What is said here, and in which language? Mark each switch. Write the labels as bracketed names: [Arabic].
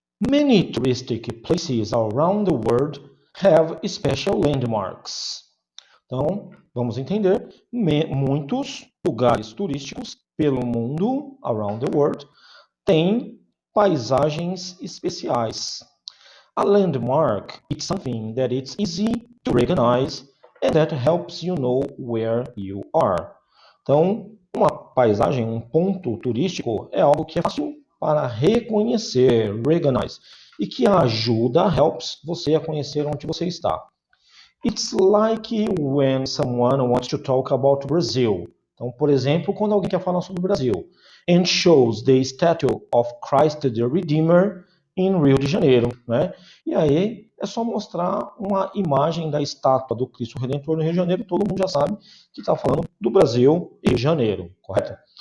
[English] Many touristic places around the world have special landmarks. [Portuguese] Então, vamos entender. Muitos lugares turísticos pelo mundo, [English] around the world, [Portuguese] tem paisagens especiais. [English] A landmark is something that it's easy to recognize and that helps you know where you are. [Portuguese] Então, uma paisagem, um ponto turístico é algo que é fácil para reconhecer, recognize, e que ajuda, helps você a conhecer onde você está. [English] It's like when someone wants to talk about Brazil. [Portuguese] Então, por exemplo, quando alguém quer falar sobre o Brasil. [English] And shows the statue of Christ the Redeemer [Portuguese] em Rio de Janeiro. Né? E aí é só mostrar uma imagem da estátua do Cristo Redentor no Rio de Janeiro. Todo mundo já sabe que está falando do Brasil e Rio de Janeiro. Correto?